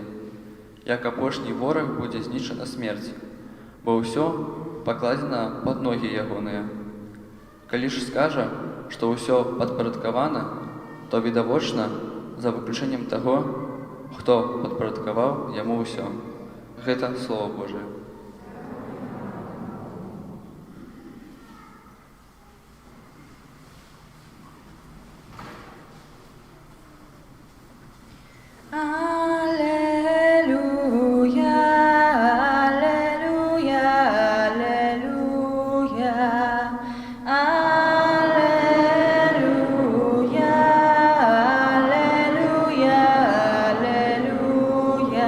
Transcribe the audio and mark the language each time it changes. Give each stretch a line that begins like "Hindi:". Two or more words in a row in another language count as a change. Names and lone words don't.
Belarusian: Як апошні вораг будзе знішчана смерць, бо ўсё пакладзена пад ногі ягоныя. Калі ж скажа, што ўсё падпарадкавана, то відавочна, за выключэннем таго, хто падпарадкаваў яму ўсё. Гэта
Russian: Слово Божие.
Belarusian: Аллилуйя, аллилуйя, аллилуйя, аллилуйя, аллилуйя, аллилуйя.